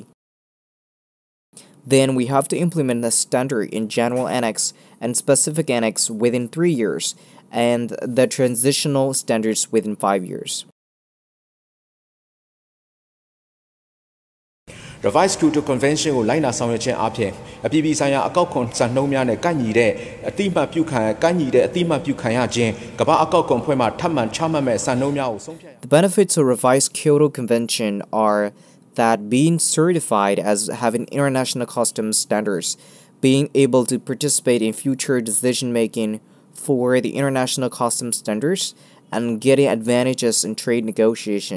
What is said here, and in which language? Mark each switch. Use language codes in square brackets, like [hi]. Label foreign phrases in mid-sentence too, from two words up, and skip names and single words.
[en] Then we have to implement the standard in General Annex and Specific Annex within 3 years, and the transitional standards within 5 years. [my] Revised Kyoto Convention ကိုလိုက်နာဆောင်ရွက်ခြင်းအပြင်အပြည်ပြည်ဆိုင်ရာအကောက်ခွန်စံနှုန်းများနဲ့ကိုက်ညီတဲ့အတိအမှတ်ပြုခံရခြင်းကမ္ဘာအကောက်ခွန်ဖွဲ့မှထပ်မံချမှတ်မဲ့စံနှုန်းများကိုဆုံးဖြတ် [en] The benefits of Revised Kyoto Convention are that being certified as having international customs standards, being able to participate in future decision-making for the international customs standards, and getting advantages in trade negotiation.